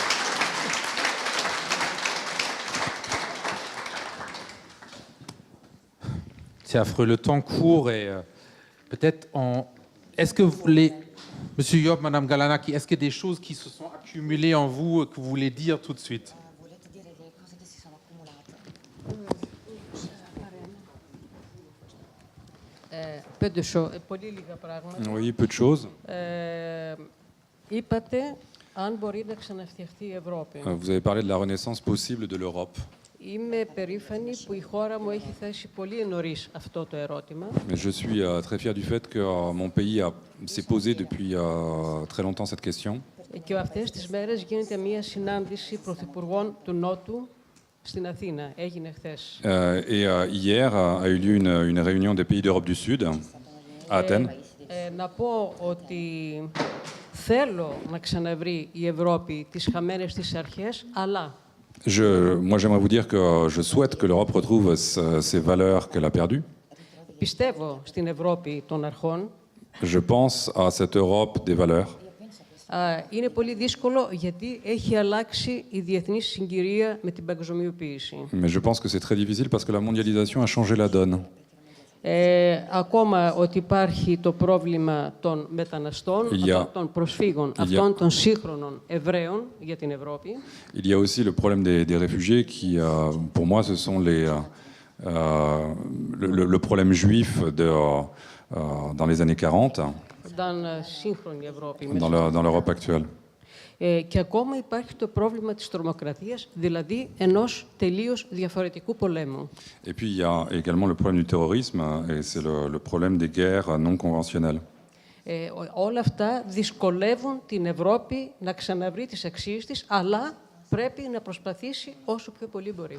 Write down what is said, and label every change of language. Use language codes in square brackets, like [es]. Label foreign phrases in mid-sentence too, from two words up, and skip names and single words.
[fr] C'est affreux, le temps court et peut-être en... Est-ce que vous voulez, Monsieur Job, Madame Galanaki, est-ce qu'il y a des choses qui se sont accumulées en vous que vous voulez dire tout de suite? [el] Πολύ λίγα πράγματα. [fr] Oui, peu de choses. [el] Είπατε αν μπορεί να ξαναφτιαχτεί η Ευρώπη. [fr] Vous avez parlé de la renaissance possible de l'Europe. [el] Είμαι περήφανη που η χώρα μου έχει θέσει πολύ νωρίς αυτό το ερώτημα. [fr] Mais je suis très fier du fait que mon pays s'est posé depuis très longtemps cette question. [el] Και αυτές τις μέρες γίνεται μια συνάντηση πρωθυπουργών του Νότου στην Αθήνα. Έγινε χθες. [fr] Et hier a eu lieu une réunion des pays d'Europe du Sud à Athènes. [el] Να πω ότι θέλω να ξαναβρει η Ευρώπη τις χαμένες της αρχές, αλλά [fr] Moi, j'aimerais vous dire que je souhaite que l'Europe retrouve ces valeurs qu'elle a perdues. [el] πιστεύω στην Ευρώπη των αρχών. [fr] Je pense à cette Europe des valeurs. [el] Είναι πολύ δύσκολο γιατί έχει αλλάξει η διεθνή συγκυρία με την παγκοσμιοποίηση. [fr] Mais je pense que c'est très difficile parce que la mondialisation a changé la donne. [el] Ακόμα ότι υπάρχει το πρόβλημα των μεταναστών, των προσφύγων, αυτών των σύγχρονων Εβραίων για την Ευρώπη. [fr] Il y a aussi le problème des réfugiés qui, pour moi, ce sont le problème juif dans les années 40, dans l'Europe actuelle. [el] Και ακόμα υπάρχει το πρόβλημα της τρομοκρατίας, δηλαδή ενός τελείως διαφορετικού πολέμου. [fr] Et puis il y a également le problème du terrorisme, et c'est le problème des guerres non conventionnelles. [el] Όλα αυτά δυσκολεύουν την Ευρώπη να ξαναβρει τις αξίες της, αλλά πρέπει να προσπαθήσει όσο πιο πολύ μπορεί.